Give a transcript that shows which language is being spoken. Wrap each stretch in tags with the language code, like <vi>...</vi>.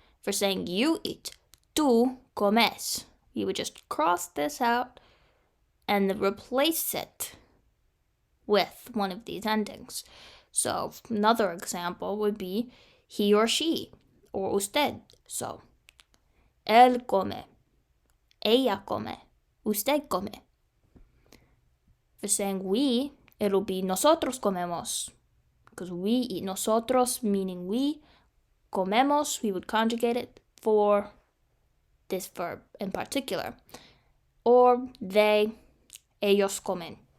<en>For saying you eat,</en> <es>tú comes.</es> <en>We would just cross this out and replace it with one of these endings. So another example would be he or she, or usted.</en> <es>So, él come, ella come, usted come.</es> <en>For saying we, it'll be</en> <es>nosotros comemos,</es> <en>because we eat.</en> <es>Nosotros</es> <en>meaning we,</en> <es>comemos,</es> <en>we would conjugate it for this verb in particular. Or they,</en> <es>ellos comen.</es>